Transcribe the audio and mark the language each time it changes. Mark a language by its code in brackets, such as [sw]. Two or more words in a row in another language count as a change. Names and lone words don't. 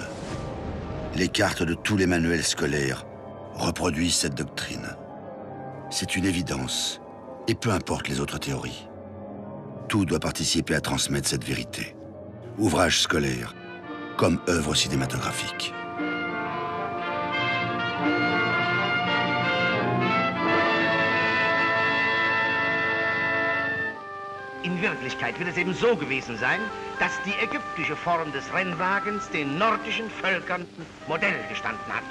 [fr] Les cartes de tous les manuels scolaires reproduisent cette doctrine. C'est une évidence, et peu importe les autres théories. Tout doit participer à transmettre cette vérité. Ouvrages scolaires, comme œuvres cinématographiques. [de] In Wirklichkeit wird es eben so gewesen sein, dass die ägyptische Form des Rennwagens den nordischen Völkern Modell gestanden hat.